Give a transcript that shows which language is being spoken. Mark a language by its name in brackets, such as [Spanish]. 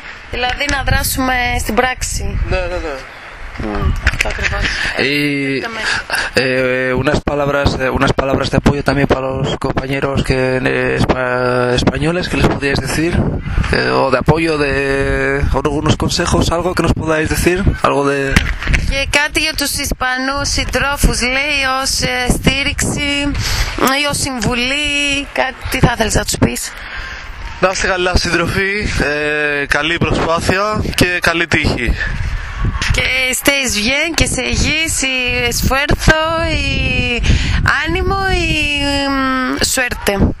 [Greek] Δηλαδή να δράσουμε στην πράξη. [Spanish] Y unas palabras de apoyo también para los compañeros que españoles, que les podíais decir, o de apoyo, de algunos consejos, algo que nos podáis decir, algo de... [Greek] Και κάτι για τους Ισπανούς συντρόφους, λέει, ως στήριξη ή ως συμβουλή, κάτι, τι θα ήθελες να τους πεις? Να είστε καλά, συντροφοί, καλή προσπάθεια και καλή τύχη. [Spanish] Que estéis bien, que seguís y esfuerzo y ánimo y suerte.